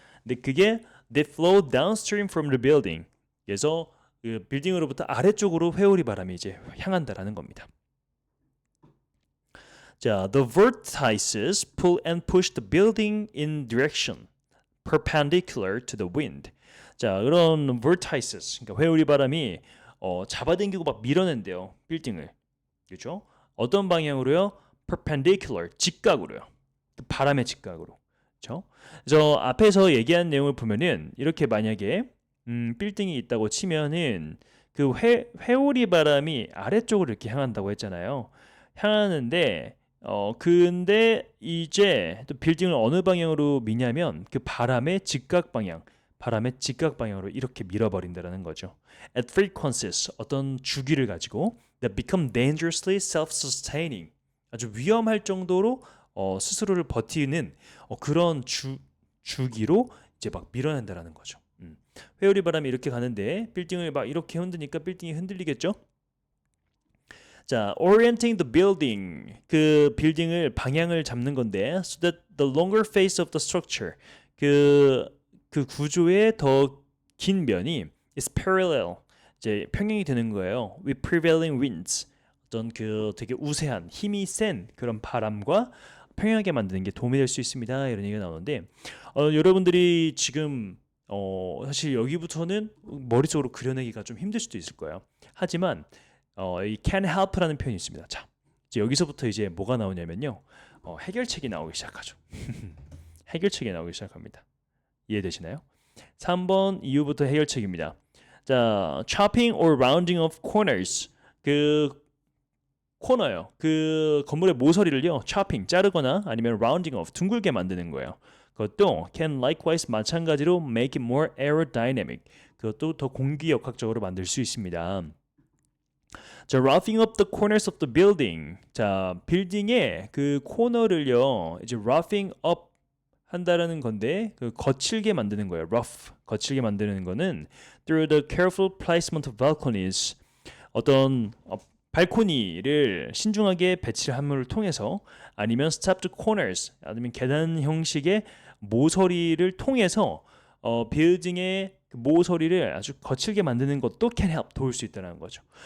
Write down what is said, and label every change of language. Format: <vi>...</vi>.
<ko>근데 그게</ko> <en>that flow downstream from the building.</en> <ko>그래서 그 빌딩으로부터 아래쪽으로 회오리 바람이 이제 향한다라는 겁니다.</ko> <en>자, the vortices pull and push the building in direction perpendicular to the wind.</en> <ko>자, 그런 vortices, 그러니까 회오리 바람이 잡아당기고 막 밀어낸대요. 빌딩을. 그렇죠? 어떤 방향으로요? perpendicular, 직각으로요. 바람의 직각으로. 그렇죠? 그래서 앞에서 얘기한 내용을 보면은 이렇게 만약에 빌딩이 있다고 치면은 그 회오리 바람이 아래쪽으로 이렇게 향한다고 했잖아요. 향하는데 근데 이제 또 빌딩을 어느 방향으로 미냐면 그 바람의 직각 방향으로 이렇게 밀어버린다는 거죠.</ko> <en>At frequencies,</en> <ko>어떤 주기를 가지고</ko> <en>that become dangerously self-sustaining,</en> <ko>아주 위험할 정도로 스스로를 버티는 그런 주기로 이제 막 밀어낸다라는 거죠. 회오리 바람이 이렇게 가는데 빌딩을 막 이렇게 흔드니까 빌딩이 흔들리겠죠?</ko> <en>자, orienting the building.</en> <ko>그 빌딩을 방향을 잡는 건데</ko> <en>so that the longer face of the structure.</en> <ko>그 구조의 더 긴 면이</ko> <en>is parallel.</en> <ko>이제 평행이 되는 거예요.</ko> <en>with prevailing winds.</en> <ko>어떤 그 되게 우세한 힘이 센 그런 바람과 평행하게 만드는 게 도움이 될 수 있습니다. 이런 얘기가 나오는데 여러분들이 지금 사실 여기부터는 머릿속으로 그려내기가 좀 힘들 수도 있을 거예요. 하지만 이 can help라는 표현이 있습니다. 자, 이제 여기서부터 이제 뭐가 나오냐면요. 해결책이 나오기 시작하죠. 해결책이 나오기 시작합니다. 이해되시나요? 3번 이후부터 해결책입니다.</ko> <en>자, chopping or rounding of corners.</en> <ko>그 코너요. 그 건물의 모서리를요. chopping, 자르거나 아니면 rounding off, 둥글게 만드는 거예요. 그것도</ko> <en>can likewise</en> <ko>마찬가지로</ko> <en>make it more aerodynamic.</en> <ko>그것도 더 공기역학적으로 만들 수 있습니다.</ko> <en>자, roughing up the corners of the building.</en> <ko>자, 빌딩의 그 코너를요. 이제 roughing up 한다라는 건데 그 거칠게 만드는 거예요.</ko> <en>rough,</en> <ko>거칠게 만드는 거는</ko> <en>through the careful placement of balconies.</en> <ko>어떤 발코니를 신중하게 배치함을 통해서 아니면</ko> <en>stepped corners,</en> <ko>아니면 계단 형식의 모서리를 통해서 빌딩의 그 모서리를 아주 거칠게 만드는 것도</ko> <en>can help,</en> <ko>도울 수 있다는 거죠.</ko>